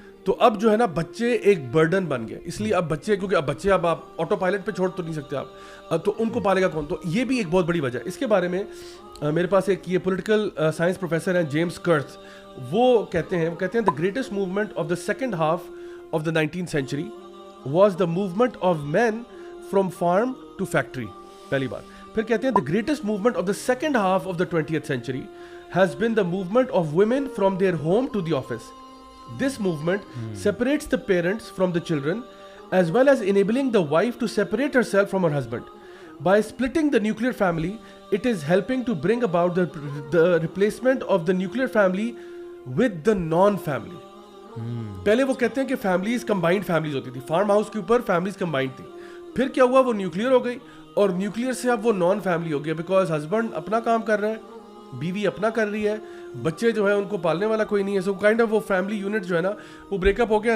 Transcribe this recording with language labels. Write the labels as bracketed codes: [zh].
[ur] تو اب جو ہے نا بچے ایک برڈن بن گئے, اس لیے اب بچے, کیونکہ اب بچے اب آپ آٹو پائلٹ پہ چھوڑ تو نہیں سکتے آپ, تو ان کو پالے گا کون؟ تو یہ بھی ایک بہت بڑی وجہ ہے. اس کے بارے میں میرے پاس ایک یہ پولیٹیکل سائنس پروفیسر ہیں جیمس کرتھ, وہ کہتے ہیں [en] the greatest movement of the second half of the 19th century was the movement of men from farm to factory, [ur] پہلی بات. پھر کہتے ہیں [en] The greatest movement of the second half of the 20th century has been the movement of women from their home to the office. This movement separates the parents from the children as well as enabling the wife to separate herself from her husband. By splitting the nuclear family, it is helping to bring about the replacement of the nuclear family with the non-family. [ur] پہلے وہ کہتے ہیں کہ families combined families ہوتی تھی, farm house کے اوپر families combined تھی. پھر کیا ہوا, وہ نیوکلیئر ہو گئی, اور نیوکلیئر سے اب وہ نان فیملی ہو گیا, بیکاز ہسبینڈ اپنا کام کر رہے ہیں, بیوی اپنا کر رہی ہے, بچے جو ہے ان کو پالنے والا کوئی نہیں ہے. [en] so kind of [ur] وہ فیملی یونٹ جو ہے نا وہ بریک اپ ہو گیا.